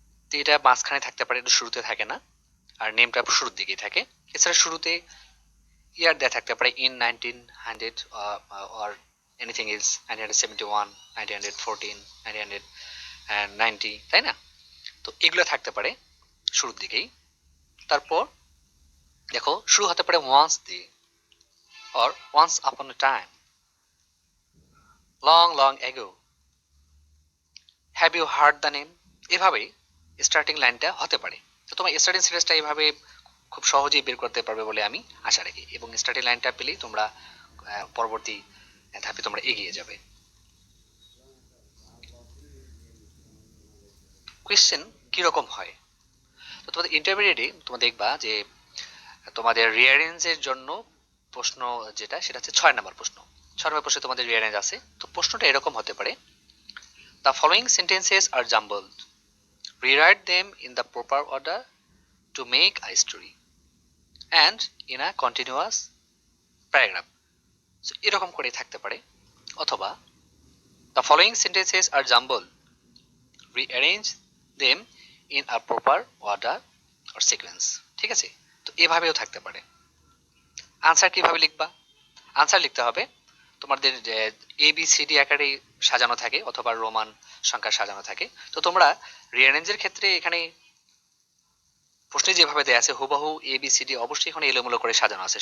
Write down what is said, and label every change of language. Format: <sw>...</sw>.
<bn>তো এটা মাঝখানে থাকতে পারে, এটা শুরুতে থাকে না, আর নেমটা শুরুর দিকেই থাকে। এছাড়া শুরুতে ইয়ার দেওয়া থাকতে পারে ইন 1900</bn> <en>or anything else,</en> <bn>1971, 1914, 1990, তাই না? তো এগুলো থাকতে পারে শুরুর দিকেই। তারপর দেখো শুরু হতে পারে</bn> <en>once</en> <bn>দিয়ে,</bn> <en>or once upon a time, long long ago, have you heard the name।</en> <bn>এভাবেই স্টার্টিং লাইনটা হতে পারে। তো তোমার স্টার্টিং সিরিজটা এইভাবে খুব সহজেই বের করতে পারবে বলে আমি আশা রাখি, এবং স্টার্টিং লাইনটা পেলেই তোমরা পরবর্তী ধাপে তোমরা এগিয়ে যাবে। কোয়েশ্চেন কিরকম হয়, তো তোমাদের ইন্টারমিডিয়েটে তোমরা দেখবা যে তোমাদের রিয়ারেঞ্জের জন্য প্রশ্ন যেটা, সেটা হচ্ছে 6 নম্বর প্রশ্ন। 6 নম্বর প্রশ্নে তোমাদের রিয়ারেঞ্জ আছে। তো প্রশ্নটা এরকম হতে পারে,</bn> <en>The following sentences are jumbled, rewrite them in the proper order to make a story and in a continuous paragraph। So</en> <bn>এরকম করে থাকতে পারে। অথবা</bn> <en>the following sentences are jumbled, rearrange them in a proper order or sequence।</en> <bn>ঠিক আছে, তো এভাবেও থাকতে পারে। আনসার কিভাবে লিখবা, আনসার লিখতে হবে তোমাদের এ বি সি ডি আকারে সাজানো থাকে, অথবা রোমান সংখ্যা সাজানো থাকে। তো তোমরা রিয়ারেঞ্জের ক্ষেত্রে এখানে প্রশ্নে যেভাবে দেয়া আছে হুবহু এ বি সি ডি অবশ্যই এখানে এলোমেলো করে সাজানো আছে।</bn>